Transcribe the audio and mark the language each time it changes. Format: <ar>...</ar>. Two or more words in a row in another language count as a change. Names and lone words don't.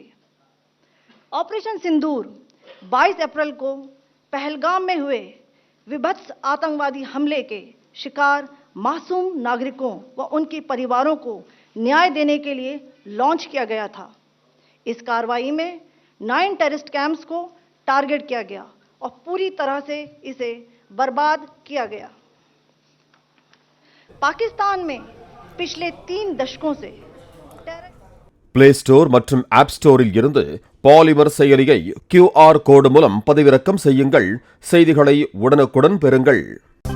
<hi>ऑपरेशन सिंदूर 22 अप्रैल को पहलगाम में हुए विभत्स आतंकवादी हमले के शिकार मासूम नागरिकों व उनके परिवारों को न्याय देने के लिए लॉन्च किया गया था। इस कार्रवाई में 9</hi> <en>terrorist camps</en> <hi>को टारगेट किया गया और पूरी तरह से इसे बर्बाद किया गया। पाकिस्तान में पिछले 3 दशकों से</hi> <ta>பிளே ஸ்டோர் மற்றும் ஆப் ஸ்டோரில் இருந்து பாலிமர் செயலியை</ta> <en>QR code</en> <ta>மூலம் பதிவிறக்கம் செய்யுங்கள். செய்திகளை உடனுக்குடன் பெறுங்கள்.</ta>